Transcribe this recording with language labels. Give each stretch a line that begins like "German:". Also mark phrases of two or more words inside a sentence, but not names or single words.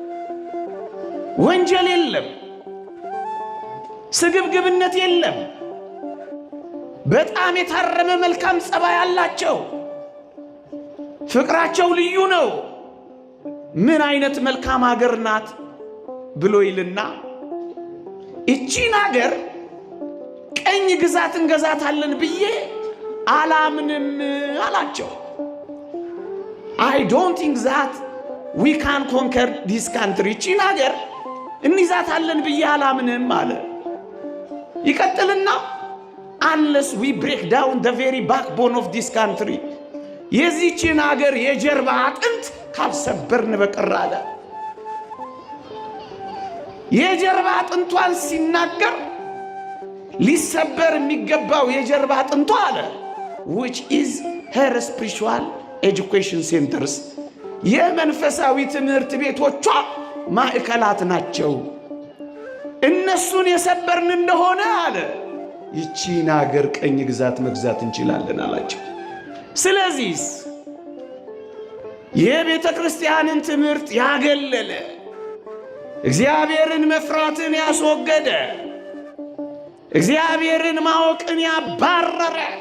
Amharic: ወንጀል የለም፣ ስግብግብነት የለም። በጣም የታረመ መልካም ጸባይ ያላቸው፣ ፍቅራቸው ልዩ ነው። ምን አይነት መልካም አገር ናት ብሎ ይልና እቺን አገር ቀኝ ግዛት እንገዛታለን ብዬ አላምንም አላቸው።
English: I don't think that we can conquer this country።
Amharic: እቺን አገር እንይዛታለን ብዬ አላምንም አለ። ይቀጥልና
English: unless we break down the very backbone of this country፣
Amharic: የዚህችን አገር የጀርባ አጥንት ካልሰበርን በቀር አለ። የጀርባ አጥንቷን ሲናገር ሊሰበር የሚገባው የጀርባ አጥንቷ አለ
English: which is her spiritual education centers፣
Amharic: የመንፈሳዊ ትምህርት ቤቶቿ ማዕከላት ናቸው። እነሱን የሰበርን እንደሆነ አለ ይቺን አገር ቀኝ ግዛት መግዛት እንችላለን አላቸው። ስለዚህ የቤተ ክርስቲያንን ትምህርት ያገለለ፣ እግዚአብሔርን መፍራትን ያስወገደ፣ እግዚአብሔርን ማወቅን ያባረረ፣